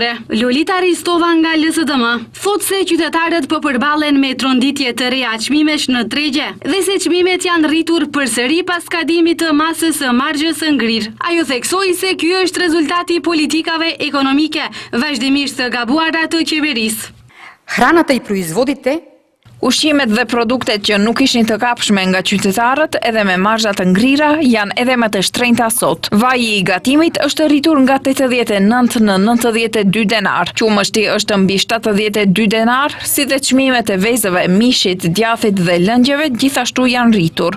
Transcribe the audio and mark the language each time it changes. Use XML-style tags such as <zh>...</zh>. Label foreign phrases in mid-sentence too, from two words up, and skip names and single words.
<sq>Lolita Ristova nga LSDM thot se qytetarët po përballen me tronditje të të reja çmimesh në tregje dhe se çmimet janë rritur përsëri pas skadimit të masës së margjës së ngrirë. Ajo theksoi se ky është rezultati politikave ekonomike vazhdimisht të gabuara të qeverisë.</sq> <mk>Храната и производите.</mk> <sq>Ushqimet dhe produktet që nuk ishin të kapshme nga qytetarët edhe me marzha të ngrira janë edhe më të shtrenjta sot. Vaji i gatimit është rritur nga 89 në 92 denar. Qumështi është mbi 72 denar, si dhe çmimet e vezëve, mishit, djathit dhe lëngjeve gjithashtu janë rritur.</sq>